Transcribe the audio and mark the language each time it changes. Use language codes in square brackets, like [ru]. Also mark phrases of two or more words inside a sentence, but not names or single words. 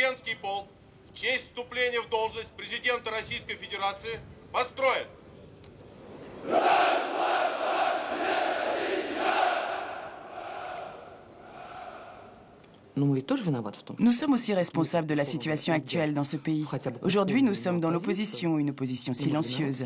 [ru] российский полк в честь вступления в должность президента Российской Федерации построен. [fr] Nous sommes aussi responsables de la situation actuelle dans ce pays. Aujourd'hui, nous sommes dans l'opposition, une opposition silencieuse.